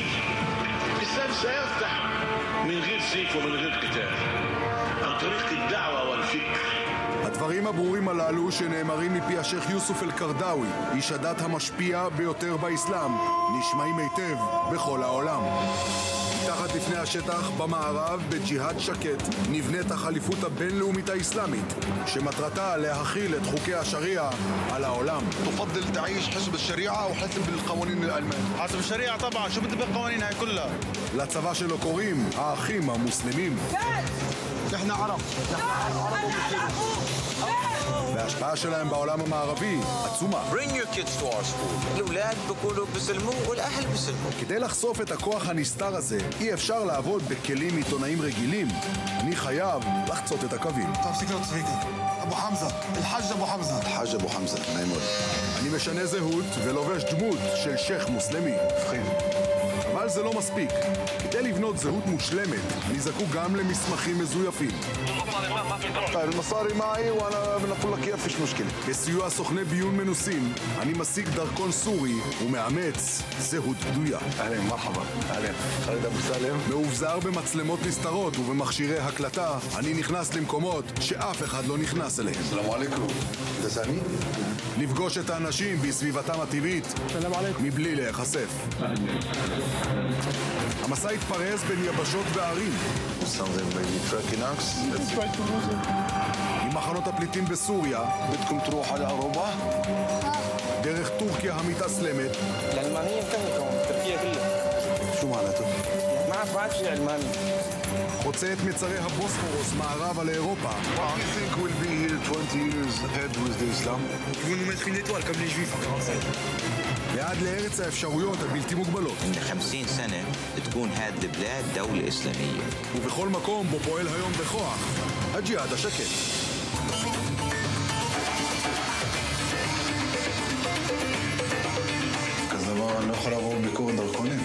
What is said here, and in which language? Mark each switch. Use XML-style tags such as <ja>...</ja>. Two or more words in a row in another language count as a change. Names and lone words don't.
<ar>الإسلام سيفتح من غير سيف ومن غير قتال عن طريق الدعوة والفكر.</ar> <he>הדברים הברורים הללו שנאמרים מפי השייך יוסוף אל-קרדאווי, איש הדת המשפיע ביותר באסלאם, נשמעים היטב בכל העולם. מתחת לפני השטח במערב בג'יהאד שקט נבנית החליפות הבינלאומית האסלאמית שמטרתה להכיל את חוקי השריעה על העולם.</he> <ar>تفضل تعيش حسب الشريعة أو حسب القوانين الألمانية؟ حسب الشريعة طبعا، شو بدي بالقوانين هاي كلها؟</ar> <he>לצבא שלו קוראים האחים המוסלמים.</he> <ar>نحن عرب،</ar> <he>וההשפעה שלהם בעולם המערבי עצומה.</he> <en>Bring your kids to our school.</en> <ar>الأولاد بيقولوا بسلموا والأهل بسلموا.</ar> <he>כדי לחשוף את הכוח הנסתר הזה, אי אפשר לעבוד בכלים עיתונאיים רגילים. אני חייב לחצות את הקווים. תפסיק להיות צביקה. אבו חמזה, אל-חאג' אבו חמזה. אל-חאג' אבו חמזה, נעים מאוד. אני משנה זהות ולובש דמות של שייך מוסלמי. מבחין. אבל זה לא מספיק. כדי לבנות זהות מושלמת, נזקקו גם למסמכים מזויפים.</he> <ar>المصاري معي وانا بنقول لك اياها فيش مشكله.</ar> <he>בסיוע סוכני ביון מנוסים, אני משיג דרכון סורי ומאמץ זהות בדויה.</he> <ar>أهلاً، مرحبا. أهلاً. חאלד אבו סאלם.</ar> <he>מאובזר במצלמות נסתרות ובמכשירי הקלטה, אני נכנס למקומות שאף אחד לא נכנס אליהם.</he> <ar>سلام عليكم.</ar> <he>אתה סמי? לפגוש את האנשים בסביבתם הטבעית, מבלי להיחשף. המסע התפרס בין יבשות וערים. ממחנות הפליטים בסוריה,</he> <ar>بدكم تروحوا على اوروبا؟</ar> <he>דרך טורקיה המתאסלמת.</he> <ar>الألمانية انتهت تركيا كلها. شو معناته؟ ما عاد بعد شيء ألماني.</ar> <he>חוצה את מצרי הבוספורוס מערבה לאירופה.</he> <en>What do you think will be here 20 years ahead with the Islam?</en> <fr>Vous nous mettre une étoile comme les Juifs en 45.</fr> <he>ועד לארץ האפשרויות הבלתי מוגבלות.</he> <ar>عند 50 سنة تكون هذه البلاد دولة إسلامية.</ar> <he>ובכל מקום בו פועל היום בכוח, הג'יהאד השקט. כזה דבר אני לא יכול לעבור ביקורת דרכונים.</he>